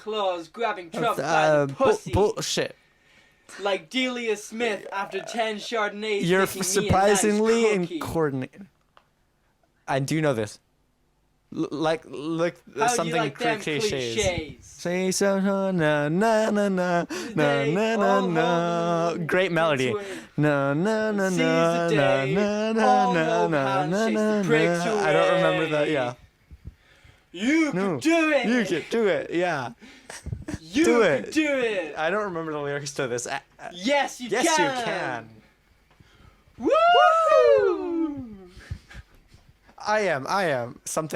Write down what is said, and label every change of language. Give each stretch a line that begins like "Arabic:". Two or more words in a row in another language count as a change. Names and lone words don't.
English: claws grabbing Trump by the pussy. Bullshit. Like Delia Smith after 10 Chardonnays. You're thinking me a surprisingly nice cookie. coordinated. I do know this. Look, How something do you like them cliches. Say so, na na na na na na na na. Great melody. Na na na Seize na the na day. na All na hope na na handshakes na the pricks na. I don't remember that. away. Yeah. You No. can do it. You can do it. Yeah. You do can it. do it. I don't remember the lyrics to this. Yes, you Yes, can. you can. Woo! I am something.